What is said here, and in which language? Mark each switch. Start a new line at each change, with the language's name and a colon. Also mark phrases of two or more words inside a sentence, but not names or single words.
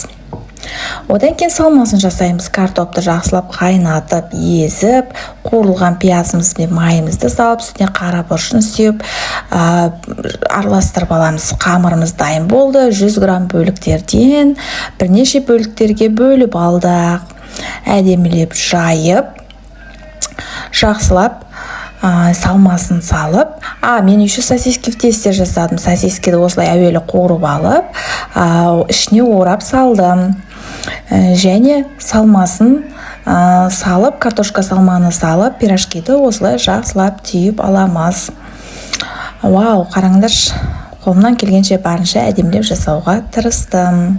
Kazakh: Одан кейін салмасын жасаймыз. Картопты жақсылап қайнатып, езіп, қуырылған пиязымыз бен майымызды салып, үстіне қара бұрышын сеуіп, араластырып аламыз. Қамырымыз дайын болды. 100 грамм бөліктерден бірнеше бөліктерге бөліп алдық. Әдемілеп жайып, жақсылап салмасын салып, мен
Russian: еще сосиски в тесте
Kazakh: жасадым. Сосискиді осылай әуелі қуырып алып, ішіне орап салдым. Және салмасын салып, картошка салманы салып, пирожкиді осылай жақсылап түйіп аламыз. Вау, қараңдаршы, қолымнан келгенше барынша әдемілеп жасауға тырыстым.